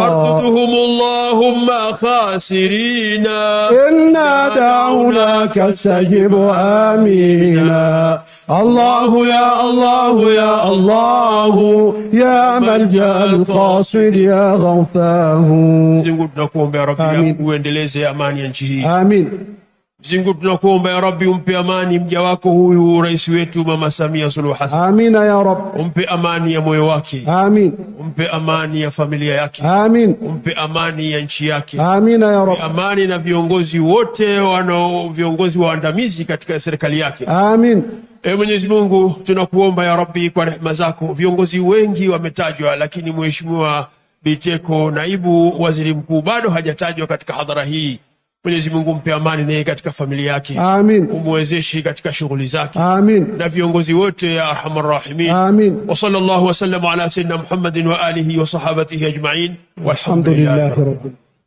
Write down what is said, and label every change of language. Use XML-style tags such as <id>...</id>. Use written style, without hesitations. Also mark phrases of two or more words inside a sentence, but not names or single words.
<ar>فاردهم اللهم خاسرين إنا دعوناك استجب آمينا. الله يا الله يا الله يا ملجأ القاصد يا غوثاه.</ar> <sw>Mungu tunakuomba</sw> <ar>يا رب</ar> <sw>uendeleze amani ya nchi hii. Amin. Mungu tunakuomba</sw> <ar>يا رب</ar> <sw>umpe amani mja wako huyu rais wetu Mama Samia Suluhu Hassan.</sw> <ar>آمين يا رب.</ar> <sw>Umpe amani ya moyo wake. Amin. Umpe amani ya familia yake. Amin. Umpe amani ya nchi yake.</sw> <ar>آمين يا رب.</ar> <sw>Amani na viongozi wote viongozi waandamizi katika serikali yake. Amin. Mwenyezi Mungu tunakuomba</sw> <ar>يا رب</ar> <sw>kwa rehema zako, viongozi wengi wametajwa lakini Mheshimiwa Biteko naibu waziri mkuu bado hajatajwa katika hadhara hii. Mwenyezi Mungu mpe amani naye katika familia yake. Amin. Umwezeshe katika shughuli zake. Amin. Na viongozi wote</sw> <ar>يا أرحم الراحمين.</ar> <sw>Amin.</sw> <ar>وصلى الله وسلم على سيدنا محمد وعلى آله وصحابته أجمعين. والحمد لله رب</ar>